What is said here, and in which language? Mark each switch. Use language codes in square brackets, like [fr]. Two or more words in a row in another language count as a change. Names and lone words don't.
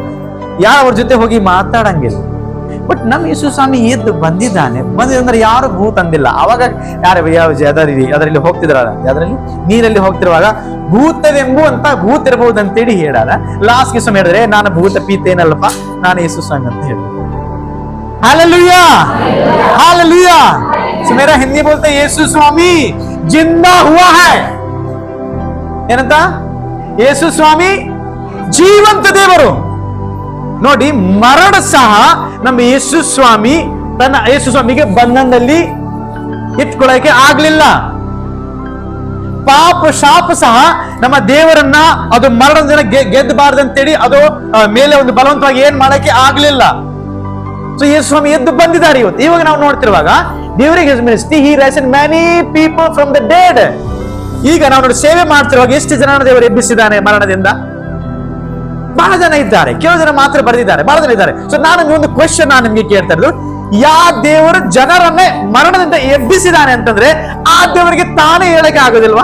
[kn] ಯಾರು ಅವ್ರ ಜೊತೆ ಹೋಗಿ ಮಾತಾಡಂಗಿಲ್ಲ. ಬಟ್ ನಮ್ಮ ಯೇಸು ಸ್ವಾಮಿ ಎದ್ದು ಬಂದಿದ್ದಾನೆ. ಬಂದಿದ್ರೆ ಯಾರು ಭೂತ ಅಂದಿಲ್ಲ. ಅವಾಗ ಅದರಲ್ಲಿ ಹೋಗ್ತಿದ್ರಲ್ಲ, ಅದರಲ್ಲಿ ನೀರಲ್ಲಿ ಹೋಗ್ತಿರುವಾಗ ಭೂತವೆಂಬುವಂತ ಭೂತ ಇರಬಹುದು ಅಂತೇಳಿ ಹೇಳಾರ. ಲಾಸ್ಟ್ ಗೆ ಸ್ವಾಮಿ ಹೇಳಿದ್ರೆ, ನಾನು ಭೂತ ಪೀತ ಏನಲ್ಲಪ್ಪ, ನಾನು ಯೇಸು ಸ್ವಾಮಿ ಅಂತ ಹೇಳಿದ್ರು. [hi] हालेलुया, हालेलुया। तो मेरा हिंदी बोलते यीशु स्वामी जिंदा हुआ है। [kn] ಏನಂತ? ಯೇಸು ಸ್ವಾಮಿ ಜೀವಂತ ದೇವರು. ನೋಡಿ, ಮರಣ ಸಹ ನಮ್ಮ ಯೇಸು ಸ್ವಾಮಿಗೆ ಬಂಧನದಲ್ಲಿ ಇಟ್ಕೊಳ್ಳಕ್ಕೆ ಆಗ್ಲಿಲ್ಲ. ಪಾಪ ಶಾಪ ಸಹ ನಮ್ಮ ದೇವರನ್ನ ಅದು ಮರಣದಿಂದ ಗೆದ್ದಬಾರ್ದಂತೇಳಿ ಅದು ಮೇಲೆ ಒಂದು ಬಲವಂತವಾಗಿ ಏನ್ ಮಾಡಕ್ಕೆ ಆಗ್ಲಿಲ್ಲ. ಸೊ ಯೇಸು ಸ್ವಾಮಿ ಎದ್ದು ಬಂದಿದ್ದಾರೆ. ಇವಾಗ ನಾವು ನೋಡ್ತಿರುವಾಗ ದೇವರಿಗೆ [en] he raised many people from the dead. [kn] ಈಗ ನಾವು ನೋಡಿ ಸೇವೆ ಮಾಡ್ತಿರುವಾಗ ಎಷ್ಟು ಜನ ದೇವರು ಎಬ್ಬಿಸಿದ್ದಾನೆ ಮರಣದಿಂದ? ಬಹಳ ಜನ ಇದ್ದಾರೆ. ಕೆಲವು ಜನ ಮಾತ್ರ ಬರೆದಿದ್ದಾರೆ, ಬಹಳ ಜನ ಇದ್ದಾರೆ. ಸೊ ನಾನು ಒಂದು ಕ್ವೆಶ್ಚನ್ ನಾನು ನಿಮ್ಗೆ ಕೇಳ್ತಾ ಇರೋದು, ಯಾವ ದೇವರು ಜನರನ್ನೇ ಮರಣದಿಂದ ಎಬ್ಬಿಸಿದ್ದಾನೆ ಅಂತಂದ್ರೆ ಆ ದೇವರಿಗೆ ತಾನೇ ಹೇಳಕ್ಕೆ ಆಗೋದಿಲ್ವಾ?